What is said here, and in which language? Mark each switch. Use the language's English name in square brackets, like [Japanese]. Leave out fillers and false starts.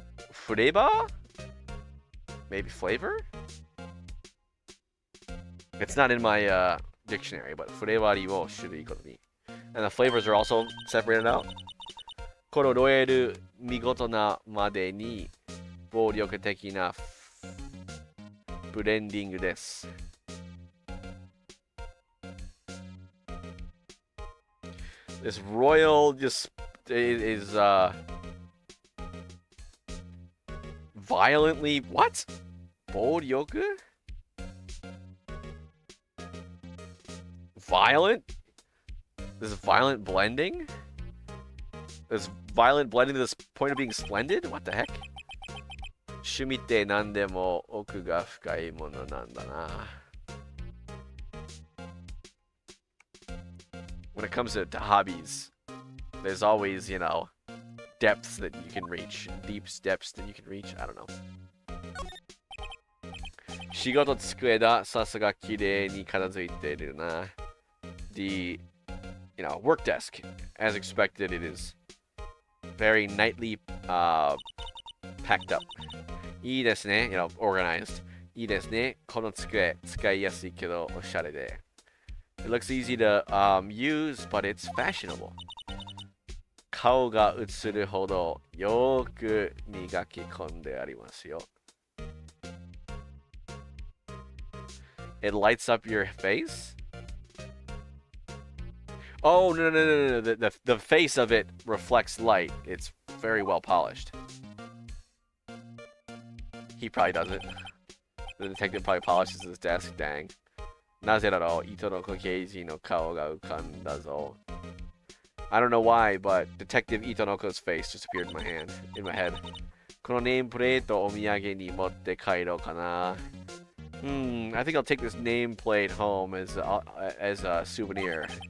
[English] Flavor? Maybe flavor? It's not in my dictionary, but flavor [Japanese] wo shurui goto ni. [English] And the flavors are also separated out. [Japanese] 心得る見事なまでに暴力的なブレンディングです。 [English] This royal just is violently what? [Japanese] 暴力? [English] Violent? This is violent blending? This violent blending to this point of being splendid? What the heck? [Japanese] 趣味って何でも奥が深いものなんだな. [English] When it comes to hobbies, there's always, you know, depths that you can reach. Deep depths that you can reach. I don't know. [Japanese] 仕事机だ。さすが綺麗に片付いてるな. [English] The, you know, work desk. As expected, it is very nightly packed up. [Japanese] いいですね. [English] You know, organized. [Japanese] いいですね. この机使いやすいけどおしゃれで. [English] It looks easy to use, but it's fashionable. [Japanese] 顔が映るほどよく磨き込んでありますよ. [English] It lights up your face? Oh, no. The face of it reflects light. It's very well polished. He probably does it. The detective probably polishes his desk. Dang. [Japanese] なぜだろう、糸の刑事の顔が浮かんだぞ. [English] I don't know why, but Detective Itonoko's face just appeared in my head. [Japanese] このネームプレートをお土産に持って帰ろうかな. [English] I think I'll take this nameplate home as a souvenir.